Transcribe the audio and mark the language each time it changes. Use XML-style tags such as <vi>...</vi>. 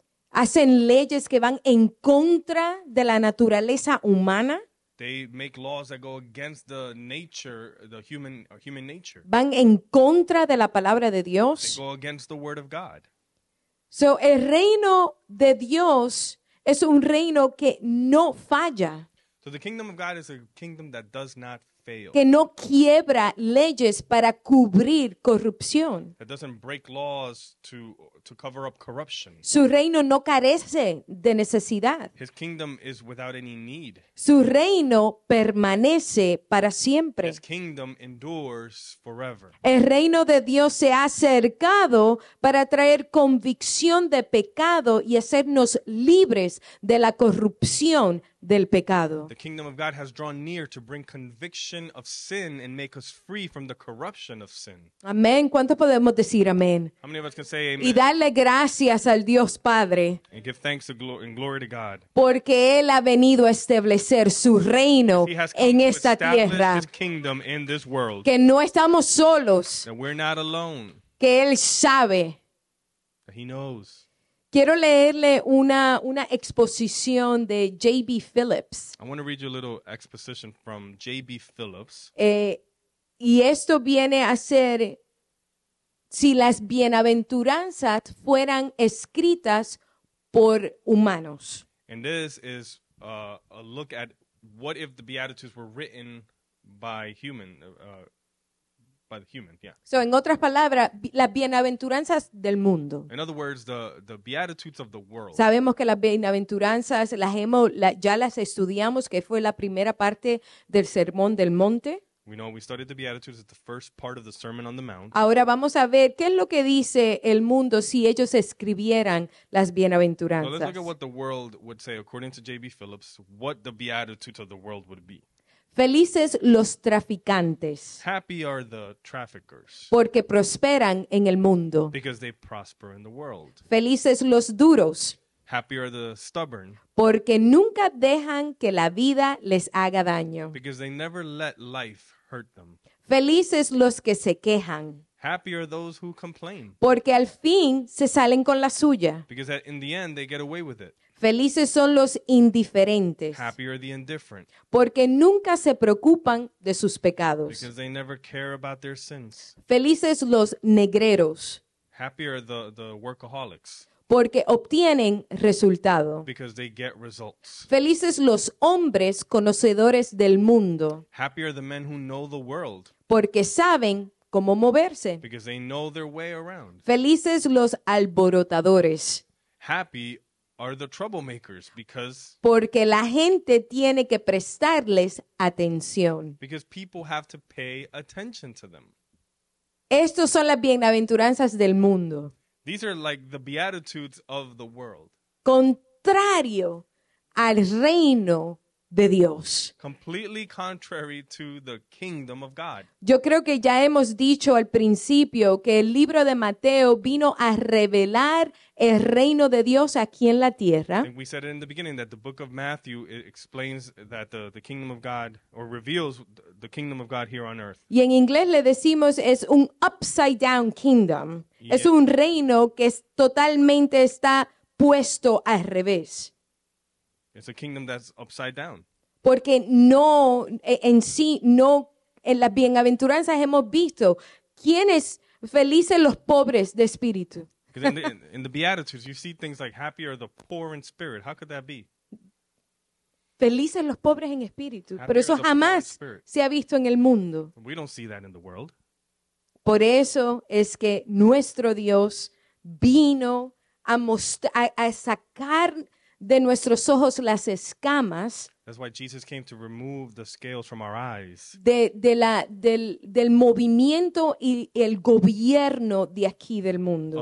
<es>hacen leyes que van en contra de la naturaleza humana,</es> <en>They make laws that go against the nature, the human nature.</en> <es>van en contra de la palabra de</es> <en>They</en> <es>Dios.</es> <en>go against the word of God.</en> <es>So, el reino de Dios es un reino que no falla,</es> <en>So the kingdom of God is a kingdom that does not fail.</en> <es>que no quiebra leyes para cubrir corrupción.</es> <en>That doesn't break laws to cover up corruption.</en> <es>Su reino no carece de necesidad.</es> <en>His kingdom is without any need.</en> <es>Su reino permanece para siempre.</es> <en>His kingdom endures forever.</en> <es>El reino de Dios se ha acercado para traer convicción de pecado y hacernos libres de la corrupción del pecado.</es> <en>The kingdom of God has drawn near to bring conviction of sin and make us free from the corruption of sin.</en> <es>Amén. ¿Cuánto podemos decir amén?</es> <en>How many of us can say</en> <es>Y</es> <en>amen</en> <es>darle gracias al Dios Padre,</es> <en>and give thanks and glory to God?</en> <es>porque Él ha venido a establecer su reino</es> <en>He has come</en> <es>en</es> <en>to</en> <es>esta</es> <en>establish</en> <es>tierra,</es> <en>his kingdom in this world.</en> <es>que no estamos solos,</es> <en>That we're not alone.</en> <es>que Él sabe.</es> <en>That he knows.</en> <es>Quiero leerle una exposición de J.B. Phillips.</es> <en>I want to read you a little exposition from J.B. Phillips.</en> <es>Y esto viene a ser, si las bienaventuranzas fueran escritas por humanos.</es> <en>And this is a look at what if the Beatitudes were written by the human, yeah.</en> <es>So, en otras palabras, las bienaventuranzas del mundo.</es> <en>In other words, the Beatitudes of the world.</en> <es>Sabemos que las bienaventuranzas ya las estudiamos, que fue la primera parte del Sermón del Monte.</es> <en>We know we studied the Beatitudes at the first part of the Sermon on the Mount.</en> <es>Ahora vamos a ver qué es lo que dice el mundo si ellos escribieran las</es> <en>So let's</en> <es>bienaventuranzas.</es> <en>look at what the world would say, according to J.B. Phillips, what the Beatitudes of the world would be.</en> <es>Felices los traficantes,</es> <en>Happy are the traffickers,</en> <es>porque prosperan en el mundo.</es> <en>because they prosper in the world.</en> <es>Felices los duros,</es> <en>Happy are the stubborn,</en> <es>porque nunca dejan que la vida les haga daño.</es> <en>because they never let life hurt them.</en> <es>Felices los que se quejan,</es> <en>Happy are those who complain,</en> <es>porque al fin se salen con la suya.</es> <en>because in the end they get away with it.</en> <es>Felices son los indiferentes,</es> <en>Happy are the indifferent,</en> <es>porque nunca se preocupan de sus pecados.</es> <en>because they never care about their sins.</en> <es>Felices los negreros,</es> <en>Happy are the workaholics,</en> <es>porque obtienen resultado.</es> <en>because they get results.</en> <es>Felices los hombres conocedores del mundo,</es> <en>Happy are the men who know the world,</en> <es>porque saben cómo moverse.</es> <en>because they know their way around.</en> <es>Felices los alborotadores,</es> <en>Happy are the troublemakers because</en> <es>porque la gente tiene que prestarles atención.</es> <en>people have to pay attention to them.</en> <es>Estos son las bienaventuranzas del mundo.</es> <en>These are like the beatitudes of the world,</en> <es>Contrario al reino de Dios.</es> <en>completely contrary to the kingdom of God.</en> <es>Yo creo que ya hemos dicho al principio que el libro de Mateo vino a revelar el reino de Dios aquí en la tierra.</es> <en>And we said it in the beginning that the book of Matthew explains that the kingdom of God, or reveals the kingdom of God here on earth.</en> <es>Y en inglés le decimos es un</es> <en>upside down kingdom. Yeah.</en> <es>Es un reino que totalmente está puesto al revés.</es> <en>It's a kingdom that's upside down.</en> <es>Porque no, en sí, no, en las bienaventuranzas hemos visto quiénes felices los pobres de espíritu.</es> <en>Because in the Beatitudes, you see things like happy are the poor in spirit. How could that be?</en> <es>Felices los pobres en espíritu.</es> <en>Happy</en> <es>Pero eso</es> <en>are the poor in</en> <es>jamás</es> <en>spirit.</en> <es>se ha visto en el mundo.</es> <en>We don't see that in the world.</en> <es>Por eso es que nuestro Dios vino a sacar de nuestros ojos las escamas</es> <en>That's why Jesus came to remove the scales from our eyes,</en> <es>del movimiento y el gobierno de aquí del mundo.</es>